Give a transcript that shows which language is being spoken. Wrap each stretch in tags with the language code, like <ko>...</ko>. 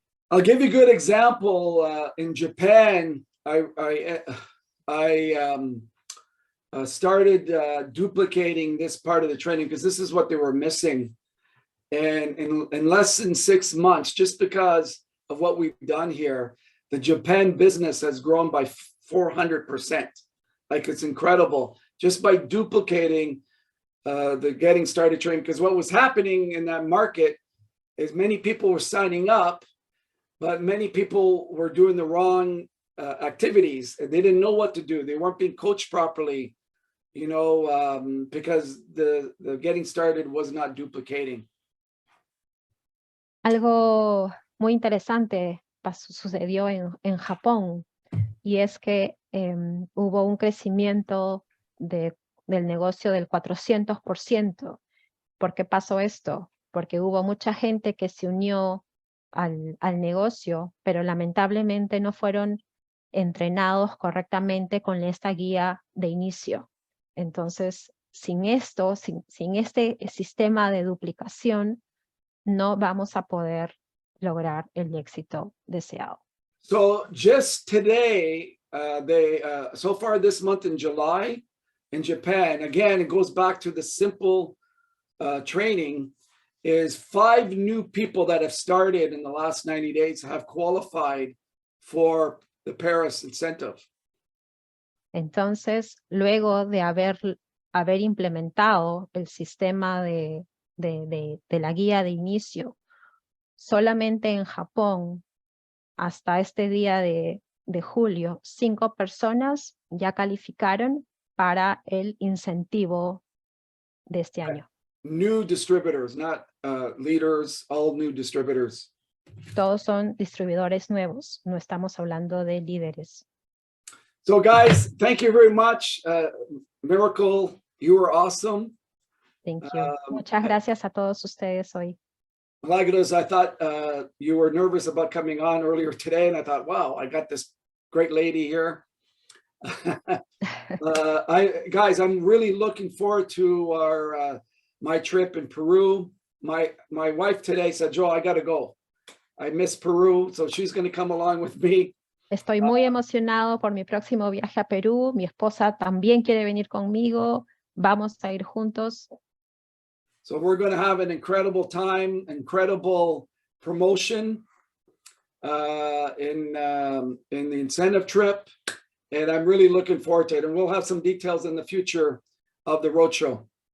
<en>I'll give you a good example. In Japan, I started duplicating this part of the training because this is what they were missing. And in less than 6 months, just because of what we've done here, the Japan business has grown by 400%. Like, it's incredible just by duplicating the getting started training. Because what was happening in that market is many people were signing up, but many people were doing the wrong activities. And they didn't know what to do. They weren't being coached properly, because the getting started was not duplicating.</en> <es>Algo muy interesante sucedió en Japón, y es que hubo un crecimiento del negocio del 400%. ¿Por qué pasó esto? Porque hubo mucha gente que se unió al negocio, pero lamentablemente no fueron entrenados correctamente con esta guía de inicio. Entonces, sin este sistema de duplicación, no vamos a poder lograr el éxito deseado.</es> <en>So just today, so far this month in July, in Japan, again, it goes back to the simple training, is 5 new people that have started in the last 90 days have qualified for the Paris incentive.</en> <es>Entonces, luego de haber implementado el sistema de la guía de inicio, solamente en Japón, hasta este día de julio, 5 personas ya calificaron para el incentivo de este año.</es> <en>New distributors, not leaders, all new distributors.</en> <es>Todos son distribuidores nuevos, no estamos hablando de líderes.</es> <en>So guys, thank you very much. Miracle, you were awesome. Thank you.</en> <es>Muchas gracias a todos ustedes hoy.</es> <en>Milagros, I thought you were nervous about coming on earlier today, and I thought, wow, I got this great lady here. Guys, I'm really looking forward to our my trip in Peru. My wife today said, Joe, I got to go. I miss Peru, so she's going to come along with me.</en> <es>Estoy muy emocionado por mi próximo viaje a Perú. Mi esposa también quiere venir conmigo. Vamos a ir juntos.</es> <en>So we're going to have an incredible time, incredible promotion in the incentive trip. And I'm really looking forward to it. And we'll have some details in the future of the roadshow.</en>